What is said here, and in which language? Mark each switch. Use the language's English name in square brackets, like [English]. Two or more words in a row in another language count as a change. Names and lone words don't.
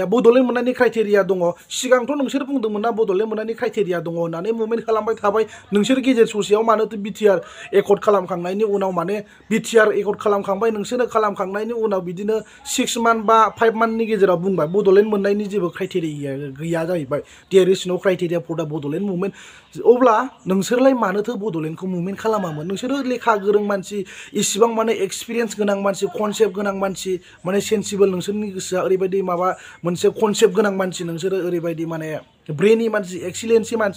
[Bodo] बड'लेण्ड मोननायनि क्राइटेरिया दङ। सिगांथ' नोंसोर बुंदोंमोन ना बड'लेण्ड मोननायनि क्राइटेरिया दङ होननानै मुभमेन्ट खालामबाय थाबाय। नोंसोर गेजेर ससेयाव मानोथो बिटिआर एकर्ड खालामखांनायनि उनाव माने बिटिआर एकर्ड खालामखांबाय नोंसोरो, खालामखांनायनि उनाव बिदिनो 6 मान्थ बा 5 मान्थनि गेजेराव बुंबाय बड'लेण्ड मोननायनि जेबो क्राइटेरिया गैया जाहैबाय। [English] there is no criteria for the Bodoland movement. [Bodo] अब्ला नोंसोरलाय मानोथो बड'लेण्डखौ मुभमेन्ट खालामामोन? नोंसोरो लेखा गोरों मानसि, इसिबां माने एक्सपिरियेन्स गोनां मानसि, कनसेप्ट गोनां मानसि, माने सेन्सिबोल, नोंसोरनि गोसोआ ओरैबायदि माबा मोनसे कनसेप्ट गोनां मानसि, नोंसोरो ओरैबायदि माने ब्रेनि मानसि, एक्सिलेन्सि मानसि।